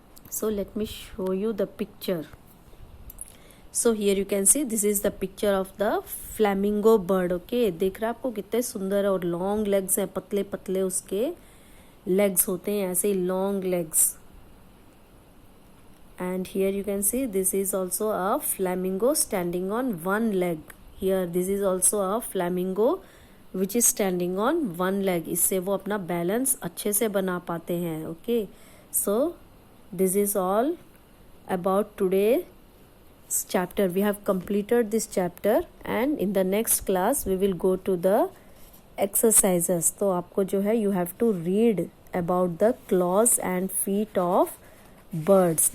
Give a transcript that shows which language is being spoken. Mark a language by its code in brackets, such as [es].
[en] So let me show you the picture. So here you can see this is the picture of the flamingo bird. [hi] Okay, देख रहे हैं आपको कितने सुंदर है, और लॉन्ग लेग्स हैं, पतले पतले उसके लेग्स होते हैं, ऐसे ही long legs. [en] And here you can see this is also a flamingo standing on one leg. Here this is also a flamingo which is standing on one leg. [hi] इससे वो अपना बैलेंस अच्छे से बना पाते हैं। [en] Okay, so this is all about today's chapter. We have completed this chapter and in the next class we will go to the exercises. [hi] तो आपको जो है [en] you have to read about the claws and feet of birds.